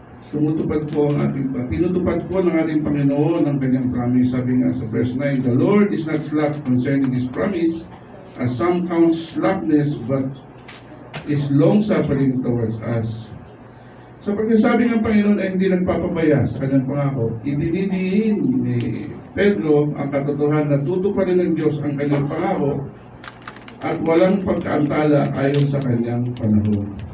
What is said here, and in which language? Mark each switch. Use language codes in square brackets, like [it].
[tl] Tinutupad po ng ating Panginoon ang kanyang promise. Sabi nga sa verse 9, [en] the Lord is not slack concerning His promise, as some count slackness, but is long-suffering towards us. [tl] So pagkasabi ng Panginoon ay hindi nagpapabaya sa kanyang pangako, idinidiin ni Pedro ang katotohanan na tutuparin ng Diyos ang kanyang pangako at walang pagkaantala ayon sa kanyang panahon.